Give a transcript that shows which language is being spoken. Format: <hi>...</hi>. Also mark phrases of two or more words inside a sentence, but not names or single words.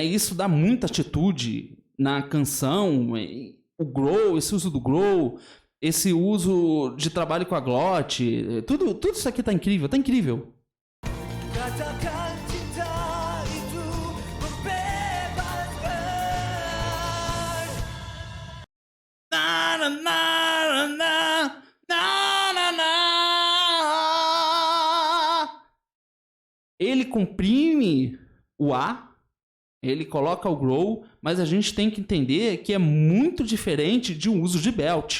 <pt>Isso dá muita atitude na canção. O growl, esse uso do growl, esse uso de trabalho com a glote, tudo isso aqui tá incrível, tá incrível.</pt> <id>Katakan cinta itu membebaskan. Na, na, na, na, na, na, na.</id> <pt>Ele comprime o A, ele coloca o growl, mas a gente tem que entender que é muito diferente de um uso de belt.</pt>